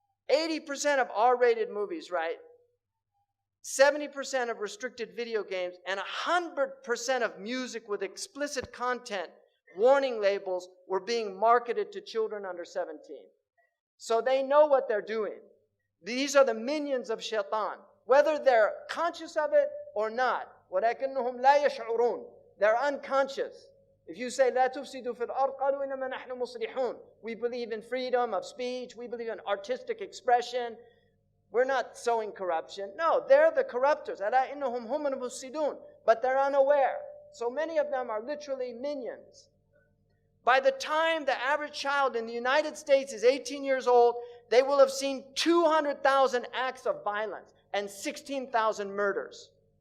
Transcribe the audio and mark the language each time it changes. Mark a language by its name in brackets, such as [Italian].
[English] 80% of R-rated movies, right? 70% of restricted video games, and 100% of music with explicit content, warning labels, were being marketed to children under 17. So they know what they're doing. These are the minions of shaitan, whether they're conscious of it or not. [Arabic] وَلَكِنَّهُمْ لَا يَشْعُرُونَ. [English] They're unconscious. If you say, [Arabic] لَا تُفْسِدُوا فِي الْأَرْضِ قَالُوا إِنَّمَا نَحْنُ مُصْلِحُونَ. [English] We believe in freedom of speech. We believe in artistic expression. We're not sowing corruption. No, they're the corruptors. [Arabic] أَلَا إِنَّهُمْ هُمُ الْمُفْسِدُونَ. [English] But they're unaware. So many of them are literally minions. By the time the average child in the United States is 18 years old, they will have seen 200,000 acts of violence and 16,000 murders.